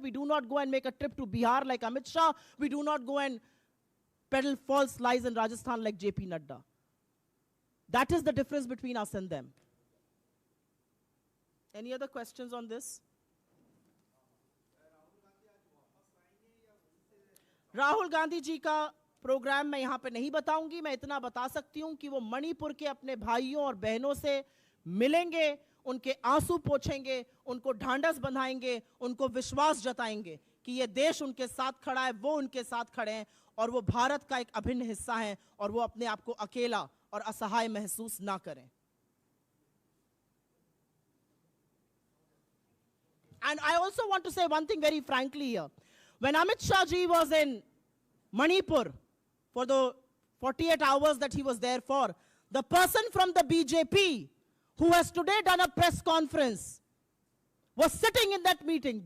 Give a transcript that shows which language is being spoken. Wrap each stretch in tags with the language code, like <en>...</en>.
<en>We do not go and make a trip to Bihar like Amit Shah. We do not go and peddle false lies in Rajasthan like JP Nadda. That is the difference between us and them. Any other questions on this?</en> <hi>Rahul Gandhi ji का programme मैं यहाँ पे नहीं बताऊंगी. मैं इतना बता सकती हूँ कि वो मणिपुर के अपने भाइयों और बहनों से मिलेंगे, उनके आंसू पोंछेंगे, उनको ढांढस बंधाएंगे, उनको विश्वास जताएंगे कि ये देश उनके साथ खड़ा है, वो उनके साथ खड़े हैं और वो भारत का एक अभिन्न हिस्सा है और वो अपने आप को अकेला और असहाय महसूस ना करें.</hi> <en>And I also want to say one thing very frankly here. When Amit Shah ji was in Manipur for the 48 hours that he was there for, the person from the BJP who has today done a press conference was sitting in that meeting.</en>